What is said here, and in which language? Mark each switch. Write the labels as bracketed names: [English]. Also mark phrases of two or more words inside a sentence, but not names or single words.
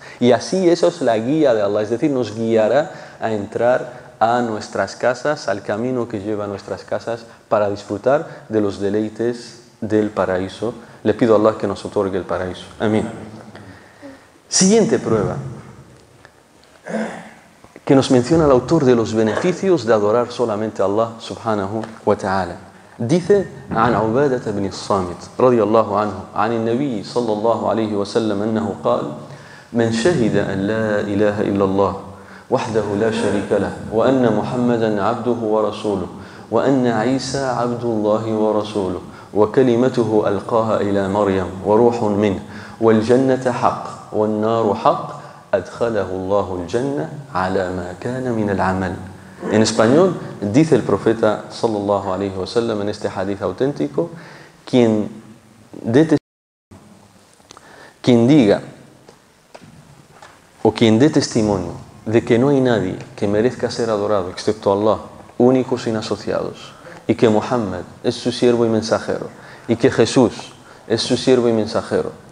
[Spanish] Y así eso es la guía de Allah, es decir, nos guiará a entrar a nuestras casas, al camino que lleva a nuestras casas para disfrutar de los deleites del paraíso. Le pido a Allah que nos otorgue el paraíso. Amén. Siguiente prueba que nos menciona el autor de los beneficios de adorar solamente a Allah [Arabic] سبحانه وتعالى. Dice عن عبادة بن الصامت رضي الله عنه عن النبي صلى الله عليه وسلم أنه قال من شهد أن لا إله إلا الله وحده لا شريك له وأن محمدا عبده ورسوله وأن عيسى عبد الله ورسوله وكلمته ألقاها إلى مريم وروح منه والجنة حق والنار حق أدخله الله الجنة على ما كان من العمل. [Spanish] En español dice el profeta [Arabic] صلى الله عليه وسلم [Spanish] en este hadith auténtico, quien diga o quien dé testimonio de que no hay nadie que merezca ser adorado excepto Allah, único sin asociados, y que Muhammad es su siervo y mensajero, y que Jesús es su siervo y mensajero,